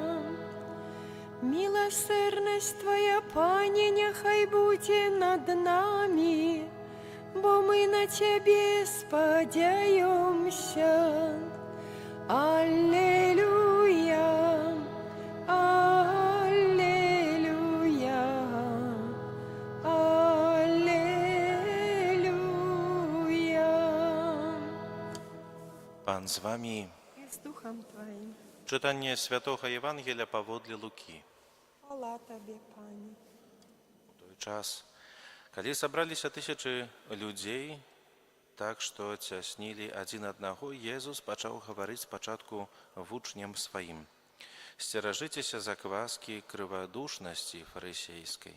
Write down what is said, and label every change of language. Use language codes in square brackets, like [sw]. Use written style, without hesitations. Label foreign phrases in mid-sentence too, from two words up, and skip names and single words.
[be] Милосердность Твоя, Пане, няхай будзе над нами, бо мы на Тебе спадзяёмся. Аллелуя, аллелуя, аллелуя. [pl] Pan z wami. I z duchem Twoim. Czytanie Świętego Ewangelia pawodle Luki. Chwała Tobie, Panie. [be] У той час, калі сабраліся тысячы людзей, так што цяснілі адзін аднаго, Езус пачаў гаварыць спачатку вучням сваім: «Сцеражыцеся закваскі крывадушнасці фарысейскай.